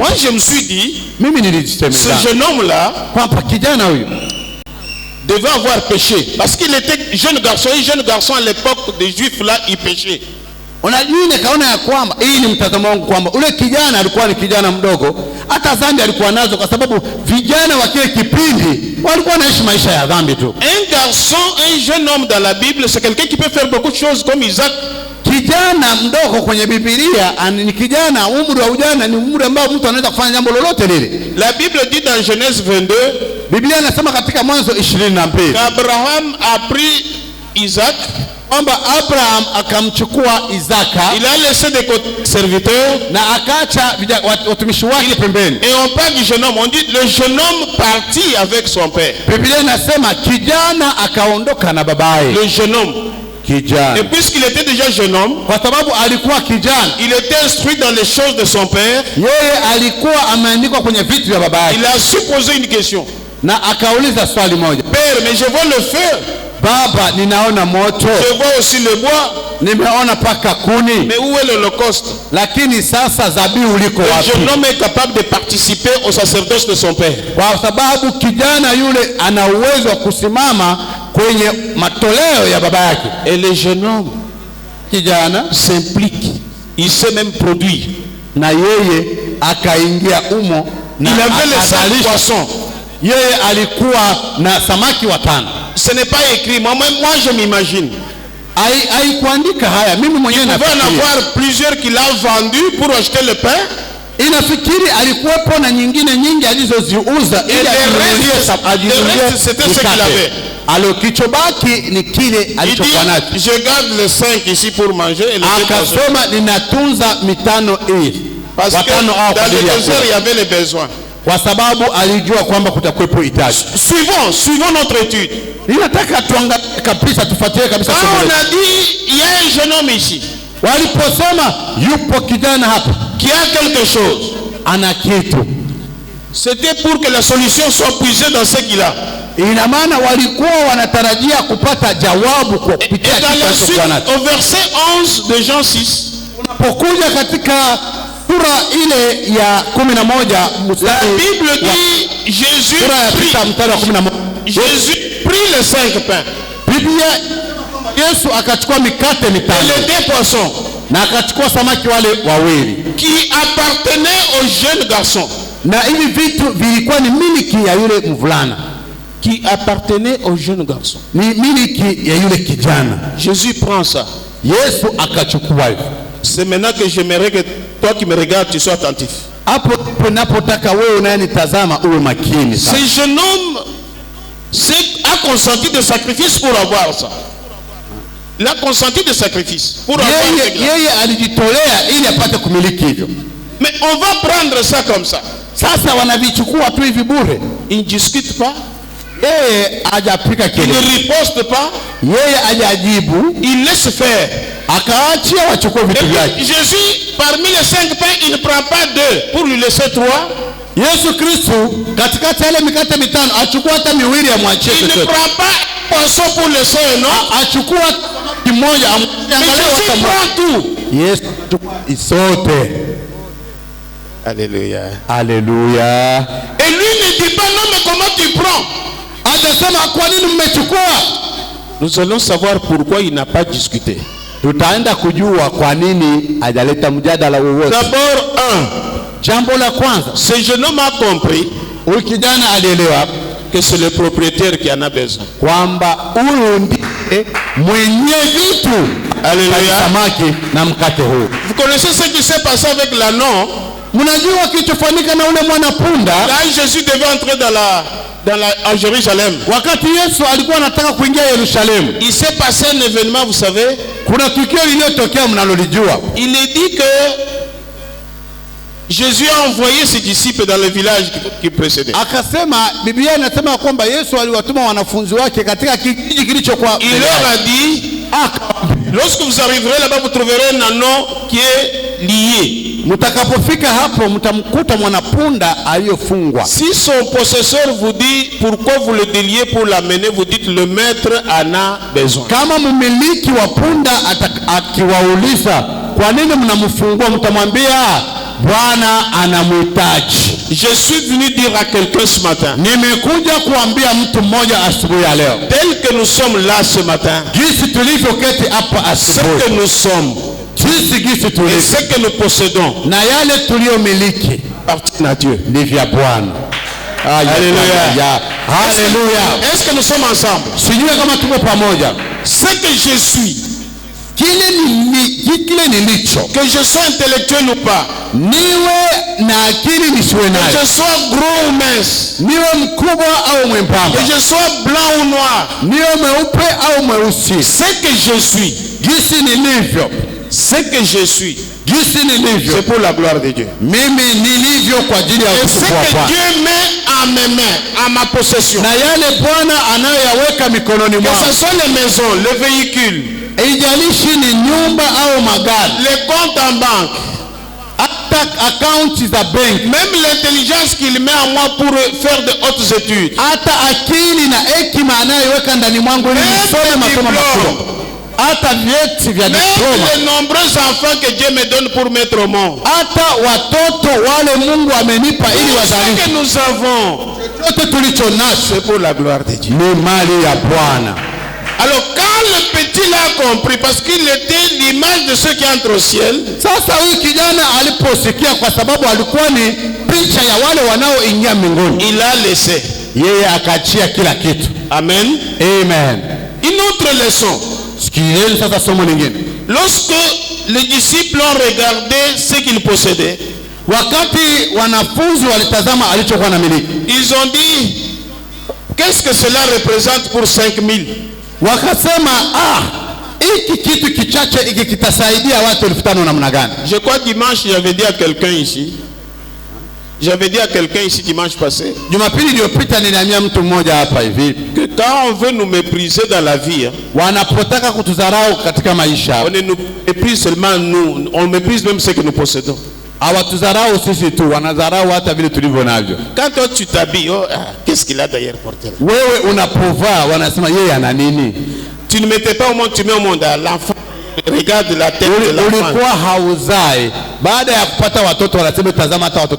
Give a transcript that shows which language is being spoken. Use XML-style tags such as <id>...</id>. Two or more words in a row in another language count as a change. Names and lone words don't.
<fr>Moi, je me suis dit,</fr> <sw>Mimi</sw> <fr>ce</fr> <sw>nilijisemea</sw> <fr>jeune homme-là</fr> <sw>kwamba kijana huyu</sw> <fr>devait avoir péché. Parce qu'il était jeune garçon. Un jeune garçon à l'époque des Juifs, là, il péchait.</fr> <sw>unajua, nikaona ya kwamba hii ni mtazamo wangu kwamba ule kijana alikuwa ni kijana mdogo, hata dhambi alikuwa nazo, kwa sababu vijana wa kile kipindi walikuwa wanaishi maisha ya dhambi tu.</sw> <fr>Un garçon, un jeune homme dans la Bible, c'est quelqu'un qui peut faire beaucoup de choses comme Isaac.</fr> <sw>Kijana mdogo kwenye Biblia ni kijana, umri wa ujana ni umri ambao mtu anaweza kufanya jambo lolote lile.</sw> <fr>La Bible dit dans Genèse 22</fr> <sw>Biblia inasema katika Mwanzo 22</sw> <fr>qu'Abraham a pris Isaac,</fr> <sw>kwamba Abraham akamchukua Isaka,</sw> <fr>il a laissé des serviteurs</fr> <sw>na akaacha watumishi wake pembeni.</sw> <fr>et on parle du jeune homme. On dit le jeune homme partit avec son père.</fr> <sw>Biblia inasema kijana akaondoka na babaye.</sw> <fr>Le jeune homme.</fr> <sw>Kijana,</sw> <fr>Et puisqu'il était déjà jeune homme,</fr> <sw>kwa sababu alikuwa kijana,</sw> <fr>il était instruit dans les choses de son père.</fr> <sw>yeye alikuwa ameandikwa kwenye vitu vya babaye.</sw> <fr>Il a su poser une question.</fr> <sw>na akauliza swali moja,</sw> <fr>Père, mais je vois le feu,</fr> <sw>Baba, ninaona moto,</sw> <fr>je vois aussi le bois,</fr> <sw>nimeona paka kuni,</sw> <fr>mais où est l'Holocauste?</fr> <sw>lakini sasa zabihu liko</sw> <fr>Le</fr> <sw>wapi?</sw> <fr>jeune homme est capable de participer au sacerdoce de son père.</fr> <sw>Kwa sababu kijana yule ana uwezo wa kusimama kwenye matoleo ya baba yake.</sw> <fr>Et le jeune homme</fr> <sw>Kijana</sw> <fr>s'implique, il sait même produire.</fr> <sw>na yeye akaingia umo na</sw> <fr>Il avait les 5 poissons.</fr> <sw>yeye alikuwa na samaki 5.</sw> <fr>Ce n'est pas écrit, moi je m'imagine.</fr> <sw>Haikuandika haya, mimi mwenyewe</sw> <fr>Il pouvait en</fr> <sw>nafikiri.</sw> <fr>avoir plusieurs qu'il a vendu pour acheter le pain.</fr> <sw>Inafikiri alikuwepo na nyingine nyingi alizoziuza ili ajinunulie</sw> <fr>c'était ce qu'il avait.</fr> <sw>Alichobaki ni kile</sw> <fr>Il</fr> <sw>alichokuwa nacho.</sw> <fr>dit, je garde les 5 ici pour manger et les 2</fr> <sw>Akasema ninatunza 5 hii.</sw> <fr>parce que 5 au dans le désert il y avait les besoins.</fr> <sw>Kwa sababu alijua kwamba kutakuwepo hitaji.</sw> <fr>Suivons notre étude.</fr> <sw>Ninataka tuangalie kabisa, tufuatilie kabisa.</sw> <fr>Quand on a dit il y a un jeune homme ici</fr> <sw>Waliposema yupo kijana hapa</sw> <fr>qui a quelque chose,</fr> <sw>ana kitu,</sw> <fr>c'était pour que la solution soit puisée dans ce qu'il a.</fr> <sw>ina maana walikuwa wanatarajia kupata jawabu kwa</sw> <fr>Et</fr> <sw>kupitia</sw> <fr>dans la</fr> <sw>kitu</sw> <fr>suite,</fr> <sw>nacho.</sw> <fr>au verset 11 de Jean 6,</fr> <sw>Unapokuja katika sura ile ya 11</sw> <fr>la</fr> <sw>mstari</sw> <fr>Bible dit Jésus</fr> <sw>sura ya 6 mstari wa 11,</sw> <fr>Jésus prit les 5 pains</fr> <sw>Biblia Yesu akachukua mikate</sw> <fr>et</fr> <sw>5</sw> <fr>les 2 poissons</fr> <sw>na akachukua samaki wale 2</sw> <fr>qui appartenaient au jeune garçon.</fr> <sw>na hivi vitu vilikuwa ni miliki ya yule mvulana,</sw> <fr>Qui appartenait au jeune garçon.</fr> <sw>ni miliki ya yule kijana.</sw> <fr>Jésus prend ça.</fr> <sw>Yesu akachukua hivyo.</sw> <fr>C'est maintenant que j'aimerais que toi qui me regardes, tu sois attentif.</fr> <sw>Hapo napotaka wewe unayenitazama uwe makini sana.</sw> <fr>Ce jeune homme a consenti de sacrifice pour avoir ça. Il a consenti de sacrifice pour avoir ça.</fr> <sw>Yeye alijitolea ili apate kumiliki hivyo.</sw> <fr>Mais on va prendre ça comme ça.</fr> <sw>Sasa wanavichukua tu hivi bure.</sw> <fr>Il ne discute pas.</fr> <sw>Yeye hajapika</sw> <fr>Il</fr> <sw>kelele.</sw> <fr>ne riposte pas.</fr> <sw>Yeye hajajibu.</sw> <fr>Il laisse faire.</fr> <sw>Akaachia wachukue vitu vyake.</sw> <fr>Jésus, parmi les 5 pains, il ne prend pas 2 pour lui laisser 3.</fr> <sw>Yesu Kristo katikati ya ile mikate 5 achukua hata 2 amwachie</sw> <fr>Il ne</fr> <sw>chochote.</sw> <fr>prend pas un poisson pour laisser un autre.</fr> <sw>Achukua kimoja</sw> <fr>Mais Jésus prend tout.</fr> <sw>Yesu achukua isote.</sw> <fr>Alléluia.</fr> <sw>Haleluya.</sw> <fr>Et lui ne dit pas non, mais comment tu prends?</fr> <sw>Atasema kwa nini mmechukua?</sw> <fr>Nous allons savoir pourquoi il n'a pas discuté.</fr> <sw>Tutaenda kujua kwa nini hajaleta mjadala wowote.</sw> <fr>D'abord,</fr> <sw>Jambo la kwanza,</sw> <fr>ce jeune homme a compris</fr> <sw>huyu kijana alielewa</sw> <fr>que c'est le propriétaire qui en a besoin.</fr> <sw>kwamba huyu ndiye mwenye vitu.</sw> <fr>Alléluia.</fr> <sw>Samaki na mkate huu.</sw> <fr>Vous connaissez ce qui s'est passé avec l'ânon?</fr> <sw>Mnajua kilichofanyika na ule mwana punda?</sw> <fr>Là, Jésus devait entrer à Jérusalem.</fr> <sw>Wakati Yesu alikuwa anataka kuingia Yerusalemu,</sw> <fr>Il s'est passé un événement, vous savez.</fr> <sw>kuna tukio lililotokea mnalolijua.</sw> <fr>Il est dit que Jésus a envoyé ses disciples dans le village qui précédait.</fr> <sw>Akasema, Biblia inasema kwamba Yesu aliwatuma wanafunzi wake katika kijiji kilichokuwa.</sw> <fr>Il leur a dit, lorsque vous arriverez là-bas, vous trouverez un ânon qui est lié.</fr> <sw>Mtakapofika hapo mtamkuta mwanapunda aliyofungwa.</sw> <fr>Si son possesseur vous dit pourquoi vous le déliez pour l'amener, vous dites le maître en a besoin.</fr> <sw>Kama mmiliki wa punda akiwauliza kwa nini mnamfungua, mtamwambia Bwana anamhitaji.</sw> <fr>Je suis venu dire à quelqu'un ce matin,</fr> <sw>Nimekuja kuambia mtu mmoja asubuhi ya leo,</sw> <fr>tel que nous sommes là ce matin,</fr> <sw>jinsi tulivyoketi hapa</sw> <fr>ce</fr> <sw>asubuhi,</sw> <fr>que nous sommes</fr> <sw>jinsi gisi</sw> <fr>et</fr> <sw>tulivyo</sw> <fr>ce que nous possédons</fr> <sw>na yale tuliyomiliki</sw> <fr>appartient à Dieu.</fr> <sw>ni vya Bwana.</sw> <fr>Alléluia.</fr> <sw>Haleluya.</sw> <fr>Est-ce que nous sommes ensemble?</fr> <sw>Sijui kama tuko pamoja.</sw> <fr>Ce que je suis,</fr> <sw>Kile nilicho,</sw> <fr>que je sois intellectuel ou pas,</fr> <sw>niwe na akili nisiwe</sw> <fr>que</fr> <sw>nayo,</sw> <fr>je sois gros ou mince,</fr> <sw>niwe mkubwa au mwembamba,</sw> <fr>que je sois blanc ou noir,</fr> <sw>niwe mweupe au mweusi,</sw> <fr>ce que je suis,</fr> <sw>gisi nilivyo,</sw> <fr>ce que je suis,</fr> <sw>gisi nilivyo,</sw> <fr>c'est pour la gloire de Dieu.</fr> <sw>mimi nilivyo kwa ajili ya</sw> <fr>Et ce</fr> <sw>utukufu wa</sw> <fr>que</fr> <sw>Bwana.</sw> <fr>Dieu met à mes mains, à ma possession,</fr> <sw>Na yale Bwana anayoyaweka mikononi</sw> <fr>que</fr> <sw>mwangu,</sw> <fr>ce soit les maisons, les véhicules,</fr> <sw>haijalishi ni nyumba au magari,</sw> <fr>les comptes en banque,</fr> <sw>hata akaunti za benki,</sw> <fr>même l'intelligence qu'il met en moi pour faire de hautes études,</fr> <sw>hata akili na hekima anayoweka ndani mwangu ili nisome masomo makubwa, hata vyeti vya diploma,</sw> <fr>même les nombreux enfants que Dieu me donne pour mettre au monde,</fr> <sw>hata watoto wale Mungu amenipa ili wazalishe.</sw> <fr>Ce que nous avons,</fr> <sw>Chochote tulicho nacho</sw> <fr>c'est pour la gloire de Dieu.</fr> <sw>ni mali ya Bwana.</sw> <fr>Alors quand le petit l'a compris, parce qu'il était l'image de ceux qui entrent au ciel,</fr> <sw>Sasa huyu kijana aliposikia, kwa sababu alikuwa ni picha ya wale wanaoingia mbinguni,</sw> <fr>il a laissé.</fr> <sw>yeye akaachia kila kitu.</sw> <fr>Amen.</fr> <sw>Amen.</sw> <fr>Une autre leçon.</fr> <sw>Sikilizeni sasa somo lingine.</sw> <fr>Lorsque les disciples ont regardé ce qu'ils possédaient,</fr> <sw>Wakati wanafunzi walitazama alichokuwa na miliki,</sw> <fr>ils ont dit, qu'est-ce que cela représente pour 5000?</fr> <sw>wakasema hiki kitu kichache hiki kitasaidia watu 5,000 namna gani?</sw> <fr>Je crois dimanche, j'avais dit à quelqu'un ici, dimanche passé,</fr> <sw>Jumapili iliyopita niliambia mtu mmoja hapa hivi,</sw> <fr>que quand on veut nous mépriser dans la vie,</fr> <sw>wanapotaka kutudharau katika maisha,</sw> <fr>on ne nous méprise seulement nous, on méprise même ce que nous possédons.</fr> <sw>hawatudharau sisi tu, wanadharau hata vile tulivyo navyo.</sw> <fr>Quand toi tu t'habilles, qu'est-ce qu'il a d'ailleurs porté là?</fr> <sw>Wewe unapovaa wanasema yeye ana nini?</sw> <fr>Tu ne mettais pas au monde, tu mets au monde. L'enfant regarde la tête de l'enfant.</fr> <sw>Ulikuwa hauzai, baada ya kupata watoto wanasema tazama hata watoto</sw>